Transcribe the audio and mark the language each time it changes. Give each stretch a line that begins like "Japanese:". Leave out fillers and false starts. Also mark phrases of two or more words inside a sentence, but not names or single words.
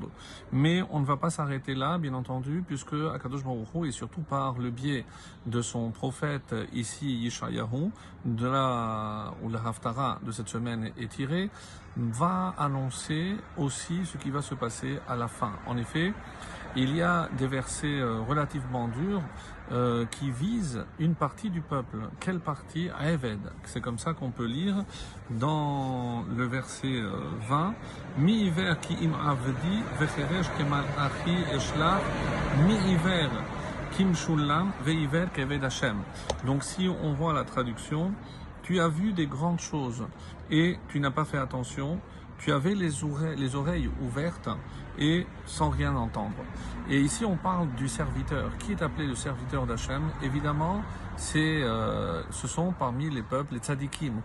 French: Mais on ne va pas s'arrêter là, bien entendu, puisque
Hebrew: הקדוש ברוך הוא,
French: et surtout par le biais de son prophète ici, Yeshayahu, où la Haftarah de cette semaine est tirée, va annoncer aussi ce qui va se passer à la fin. En effet, il y a des versets relativement durs qui visent une partie du peuple. Quelle partie? Eved. C'est comme ça qu'on peut lire dans le verset 20.
Hebrew: מי עור כי אם עבדי וחרש כמלאכי אשלח מי עור כמשלם ועור כעבד השם.
French: Donc si on voit la traduction, tu as vu des grandes choses et tu n'as pas fait attention. Tu avais les oreilles ouvertes et sans rien entendre. Et ici, on parle du serviteur. Qui est appelé le serviteur d'Hachem? Évidemment, ce sont parmi les peuples, les tzadikim.